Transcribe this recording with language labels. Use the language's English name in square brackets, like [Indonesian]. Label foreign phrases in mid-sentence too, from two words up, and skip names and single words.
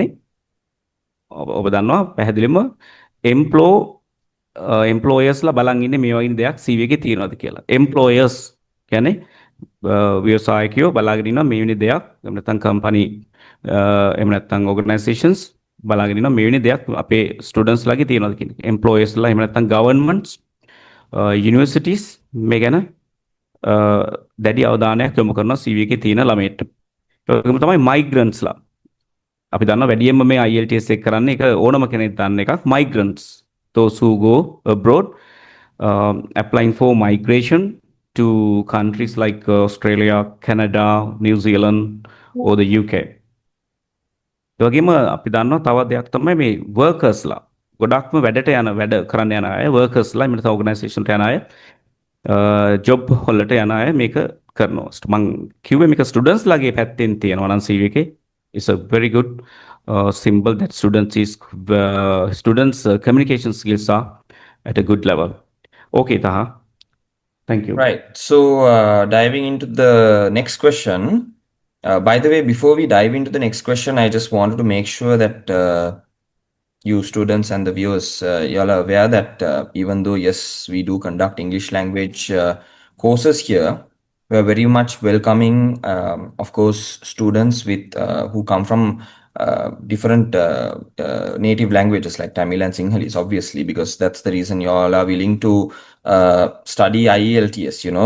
[Sinhala] ඔබ දන්නවා පැහැදිලිවම employersලා බලන් ඉන්නේ මේ වගේ දෙයක් CV එකේ තියෙනවද කියලා. employers කියන්නේ ව්‍යවසායකයෝ බලාගෙන ඉන්නවා මේ වෙන දෙයක්. එහෙම නැත්නම් කම්පැනි එහෙම නැත්නම් organizations බලාගෙන ඉන්නවා මේ වෙන දෙයක් අපේ ස්ටුඩන්ට්ස්ලාගේ තියෙනවද කියන එක. employersලා එහෙම නැත්නම් [English] governments universities [Sinhala] මේ ගැන දැඩි අවධානයක් යොමු කරනවා CV එකේ තියෙන ළමයින්ට. ඒකම තමයි migrants-ලා. අපි දන්නවා වැඩියෙන්ම මේ IELTS එක කරන්නේ ඒක ඕනම කෙනෙක් දන්න එකක් migrants. [English] Those who go abroad applying for migration to countries like Australia, Canada, New Zealand or the UK. [Sinhala] ඒ වගේම අපි දන්නවා තව දෙයක් තමයි මේ workersලා. ගොඩක්ම වැඩට යන වැඩ කරන්න යන අය workersලා එහෙම නැත්නම් organisation ට යන අය job වලට යන අය මේක කරනවා. මම කිව්වේ මේක students ලාගේ පැත්තෙන් තියෙනවා නම් CV එකේ [English] it's a very good symbol that students communication skills are at a good level. Okay, Taha. Thank you. Right. So diving into the next question. By the way, before we dive into the next question, I just wanted to make sure that you students and the viewers, you all are aware that even though, yes, we do conduct English language courses here, we are very much welcoming, of course, students who come from different native languages like Tamil and Sinhalese, obviously, because that's the reason you all are willing to study IELTS, you know.